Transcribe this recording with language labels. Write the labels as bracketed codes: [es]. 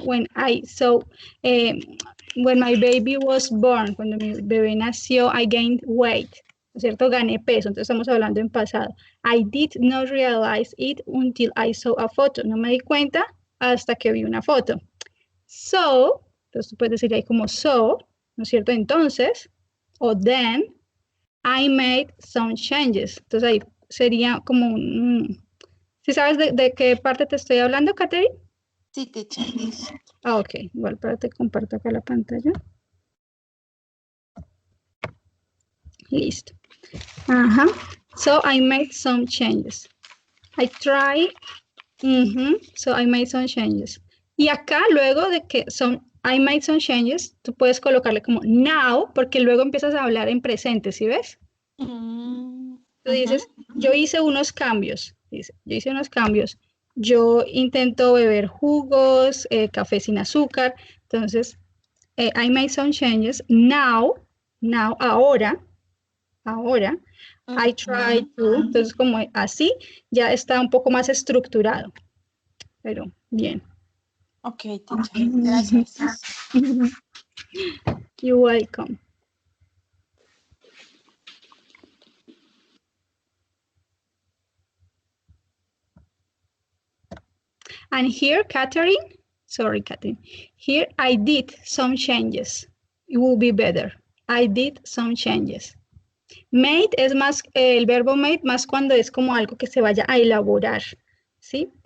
[en] When I saw, when my baby was born, [es] cuando mi bebé nació, [en] I gained weight, [es] ¿no es cierto? Gané peso, entonces estamos hablando en pasado. [en] I did not realize it until I saw a photo. [es] No me di cuenta hasta que vi una foto. So, entonces tú puedes decir ahí como so, ¿no es cierto? Entonces, o [en] then, I made some changes. [es] Entonces ahí sería como un... ¿Sí sabes de qué parte te estoy hablando, Catherine? Sí, teacher. Ok, igual para te comparto acá la pantalla. [en] Listo. So I made some changes. I try. So I made some changes. [es] Y acá luego de que [en] I made some changes, [es] tú puedes colocarle como now, porque luego empiezas a hablar en presente, ¿sí ves? Tú dices, yo hice unos cambios. Dice, yo hice unos cambios. Yo intento beber jugos, café sin azúcar. Entonces, [en] I made some changes. Now, ahora, I try to. [es] Entonces, como así, ya está un poco más estructurado. Pero, bien. Ok, teacher. Gracias. [en] You're welcome. And here, Catherine, here I did some changes. It will be better. I did some changes. [es] Made es más, el verbo made más cuando es como algo que se vaya a elaborar, ¿sí?